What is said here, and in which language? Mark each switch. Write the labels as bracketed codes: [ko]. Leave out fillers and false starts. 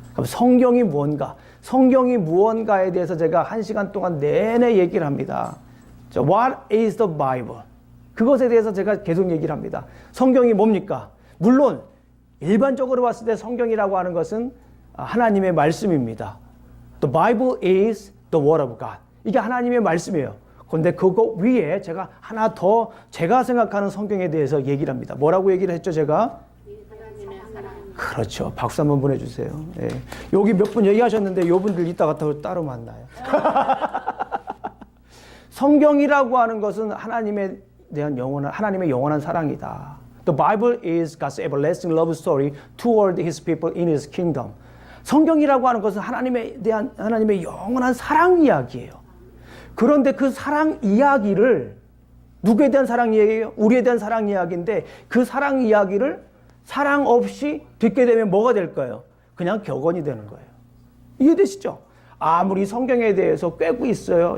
[ko] 그럼 성경이 무언가, 성경이 무언가에 대해서 제가 1시간 동안 내내 얘기를 합니다. [en] What is the Bible? [ko] 그것에 대해서 제가 계속 얘기를 합니다. 성경이 뭡니까? 물론 일반적으로 봤을 때 성경이라고 하는 것은 하나님의 말씀입니다. [en] The Bible is the Word of God. [ko] 이게 하나님의 말씀이에요. 그런데 그거 위에 제가 하나 더 제가 생각하는 성경에 대해서 얘기를 합니다. 뭐라고 얘기를 했죠, 제가? 그렇죠. 박수 한번 보내주세요. 네. 여기 몇 분 얘기하셨는데 요분들 이따가 따로 만나요. 성경이라고 하는 것은 하나님에 대한 하나님의 영원한 사랑이다. [en] The Bible is God's everlasting love story toward His people in His kingdom. [ko] 성경이라고 하는 것은 하나님에 대한 하나님의 영원한 사랑 이야기예요. 그런데 그 사랑 이야기를 누구에 대한 사랑 이야기예요? 우리에 대한 사랑 이야기인데 그 사랑 이야기를 사랑 없이 듣게 되면 뭐가 될까요? 그냥 격언이 되는 거예요. 이해되시죠? 아무리 성경에 대해서 꿰고 있어요.